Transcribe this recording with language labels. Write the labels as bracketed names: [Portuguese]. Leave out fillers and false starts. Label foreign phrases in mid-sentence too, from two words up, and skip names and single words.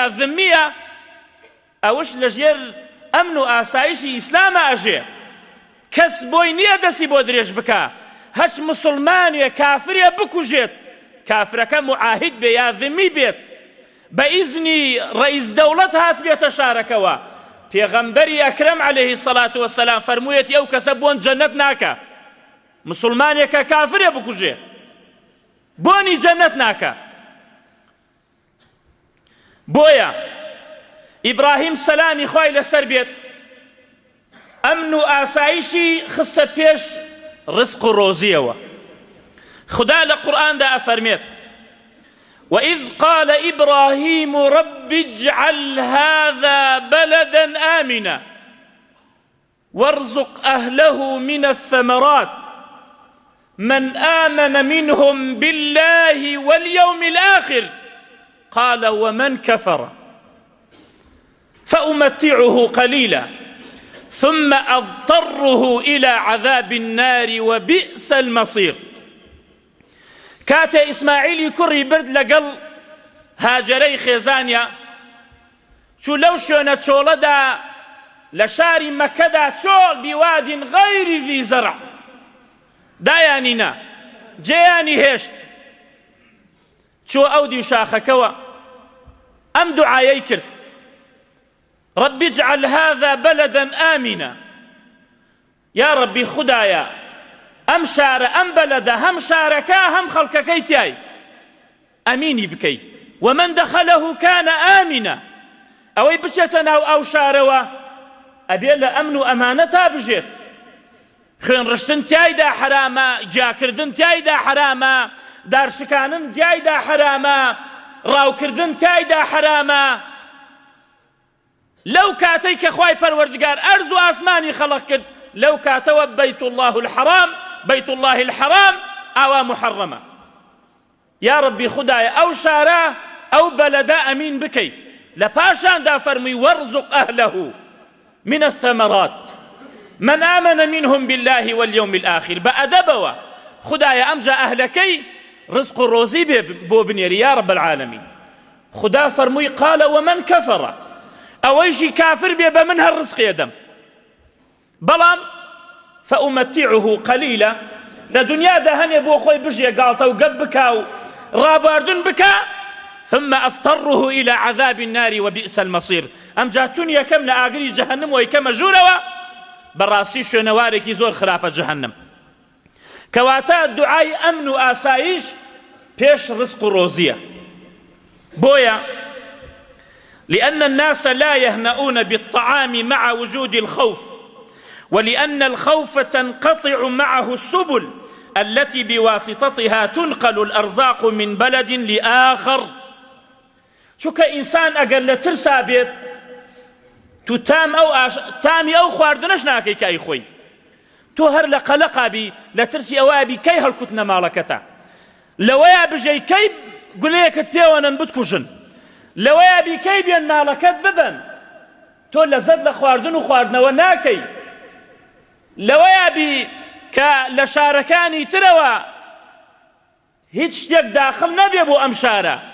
[Central Kurdish] ذمیە، ئەوش لەژێر ئەمن و ئاسایشی ئیسلامە ئەژێ، کەس بۆی نییە دەستی بۆ درێژ بکە، هەچ مسلمانێ کافرێ بکوژێت، کافرەکە معاهید بێ یا ذمی بێت، بە ئیزنی ڕئیس دەوڵەت هات بێتە شارەکەوە، پێغەمبەری ئەکرەم [Arabic] عەلەیهی سەڵات وەسەلام [Central Kurdish] فەرموویەتی ئەو کەسە بۆن جەنەت ناکە، مسلمانێکە کافرێ بکوژێ بۆنی جەنەت ناکە. بۆیە ئیبراهیم سەلامی خوای لەسەر بێت ئەمن و ئاسایشی خستە پێش ڕزق و ڕۆزیەوە. خدا لە قورئاندا ئەفەرمێت [Arabic] وإذ قال إبراهيم رب اجعل هذا بلدا آمنا وارزق أهله من الثمرات من آمن منهم بالله واليوم الآخر قال ومن كفر فأمتعه قليلا ثم أضطره إلى عذاب النار وبئس المصير. [Central Kurdish] کاتێ ئیسماعیلی کوڕی برد لەگەڵ هاجەرەی خێزانیا، چوو لەو شوێنە چۆڵەدا لە شاری مەکەدا چۆڵ [Arabic] بیوادین غەیری ذی زەرع، [Central Kurdish] دایانی نا جێیانی هێشت، چوو ئەو دیو شاخەکەوە ئەم دوعایەی کرد [Arabic] رب اجعل هذا بلدا آمنا، [Central Kurdish] یا ربی خدایە ئەم شارە ئەم بەلەدە هەم شارەکە هەم خەڵکەکەی تیای ئەمینی بکەی، [Arabic] ومن دخله كان آمنا، [Central Kurdish] ئەوەی بچێتە ناو ئەو شارەوە ئەبێ لە ئەمن و ئەمانەتا بژێت، خوێن ڕشتن تیایدا حرامە، جاکردن تیایدا حرامە، دارشکانن تیایدا حرامە، ڕاوکردن تیایدا حرامە. لەو کاتەی کە خوای پەروەردگار ئەرز و ئاسمانی خەڵق کرد، لەو کاتەوە بەیت الله الحرام بەیت الله الحرام ئاوا محەڕەمە. یا ربی خدایە ئەو شارە ئەو بەلەدە ئەمین بکەی، لە پاشاندا فەرمووی [Arabic] وەرزق ئەهلەه من الثمرات من آمن منهم بالله واليوم الآخر. [Central Kurdish] بەئەدەبەوە خدایە ئەمجا ئەهلەکەی ڕزق و ڕۆزی بۆ بنێری [Arabic] یا رب العالمین. [Central Kurdish] خدا فەرمووی [Arabic] قال ومن كفر، [Central Kurdish] ئەوەیشی کافر بێ بە من هەر ڕزقی ئەدەم، بەڵام [Arabic] فأمتعه قليلا، [Central Kurdish] لە دنیادا هەنێ بۆ خۆی بژێ گاڵتە و گەب بکا و ڕابواردن بکا، [Arabic] ثم أضطره إلى عذاب النار وبئس المصير. [Central Kurdish] ئەمجا تون یەکەم لە ئاگری جەهەنم و یەکەمە ژوورەوە، بەڕاستی شوێنەوارێکی زۆر خراپە جەهەنم. کەواتە دوعای ئەمن و ئاسایش پێش ڕزق و ڕۆزیە. [Arabic] بۆیە لأن الناس لا يهنؤون بالطعام مع وجود الخوف، ولأن الخوف تنقطع معه السبل التي بواسطتها تنقل الأرزاق من بلد لآخر. [Central Kurdish] چونکە ئینسان ئەگەر لە ترسا بێت تو تامی ئەو خواردنەش ناکەی کە ئەی خۆی، تۆ هەر لە قەلەقا بی، لە ترسی ئەوە بی کەی هەڵکوتنە ماڵەکەتە، لەوەیە بژەی کەی گولەیەکت پێوەنن بتکوژن، لەوەیە بی کەی بێن ماڵەکەت ببن، تۆ لەزەت لە خواردن و خواردنەوە ناکەی، لەوەیە بی کە لە شارەکانی ترەوە هیچ شتێک داخل نەبێ بۆ ئەم شارە،